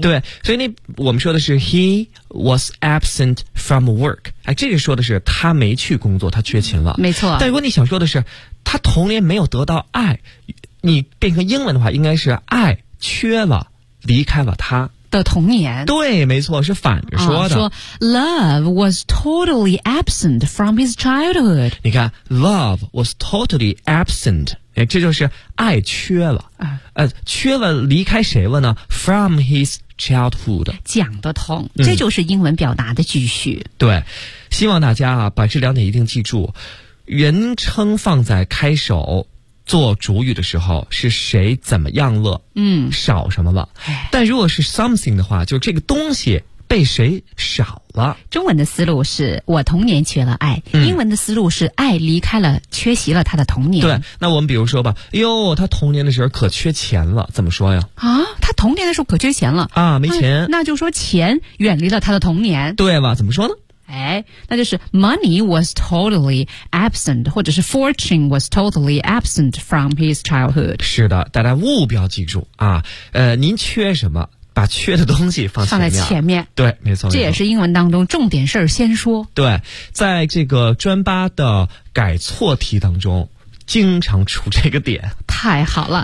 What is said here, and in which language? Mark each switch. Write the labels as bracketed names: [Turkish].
[Chinese] 对，所以那我们说的是 [English] he was absent from work， [Chinese] 哎，这个说的是他没去工作，他缺勤了，没错。但如果你想说的是他童年没有得到爱，你变成英文的话应该是爱缺了，离开了他的童年。对，没错，是反着说的，说 [English] love was totally absent from his childhood。 [Chinese] 你看 [English] love was totally absent， [Chinese] 这就是爱缺了，缺了，离开谁了呢？ [English] from his childhood， [Chinese] 讲得通，这就是英文表达的句序。嗯，对，希望大家啊把这两点一定记住，人称放在开首做主语的时候是谁怎么样了，少什么了。但如果是 something 的话，就这个东西被谁少了。中文的思路是我童年缺了爱，英文的思路是爱离开了，缺席了他的童年。对，那我们比如说吧，哟，他童年的时候可缺钱了，怎么说呀？啊，他童年的时候可缺钱了啊，没钱，那就说钱远离了他的童年。对吧，怎么说呢？哎，那就是 [English] money was totally absent， [Chinese] 或者是 [English] fortune was totally absent from his childhood。 [Chinese] 是的，大家务必要记住啊，您缺什么把缺的东西放前面，放在前面。对，没错，这也是英文当中重点事儿先说。对，在这个专八的改错题当中经常出这个点。太好了，